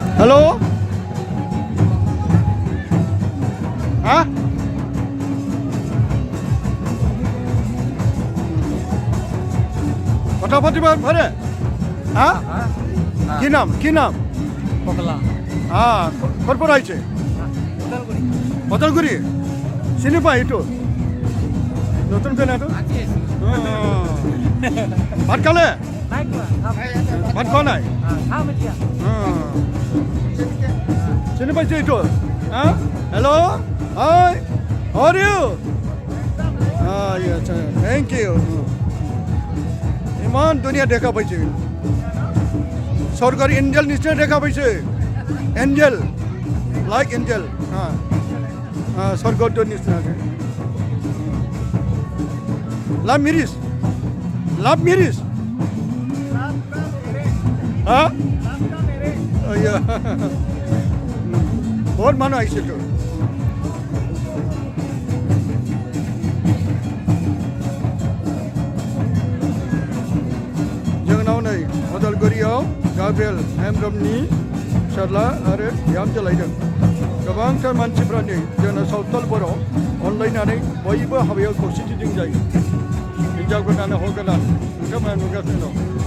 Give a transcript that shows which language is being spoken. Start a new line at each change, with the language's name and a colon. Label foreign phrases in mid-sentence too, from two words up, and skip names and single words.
Hindi: हेलो हाँ फटाफट भरे हाँ
Assamese: কি নাম পকলা हाँ কত আইছে বদলগুড়ি চিনি পাই এইটো নতুন কেনে এইটো ভাত খালে নাই কোৱা ভাত খোৱা নাই খাম এতিয়া চিনি পাইছে এইটো হ্যাঁ
English: hello hi how are you
Assamese: আচ্ছা
English: thank you
Assamese: ইমান ধুনীয়া দেখা পাইছে সরকারি এঞ্জেল নিশ্চয় দেখা পাইছে
English: angel like angel
Assamese: হ্যাঁ হ্যাঁ স্বর্গদূত নিশ্চয় আছে লাভ মিরিস হ্যাঁ বহুত মানুষ আইছে তো जोंनाव
Bodo: नै अदालगुरियाव गाब्रिएल हेमब्रमनि फिसाज्ला आरो बिहामजो लायदों गोबांथार मानसिफ्रा नै जोंना सावथाल बर' अनलायनानै बयबो हाबायाव खौसेथिजों जायो हिन्जाव गोदान हौवा गोदान नोंथांमोना नुगासिनो दं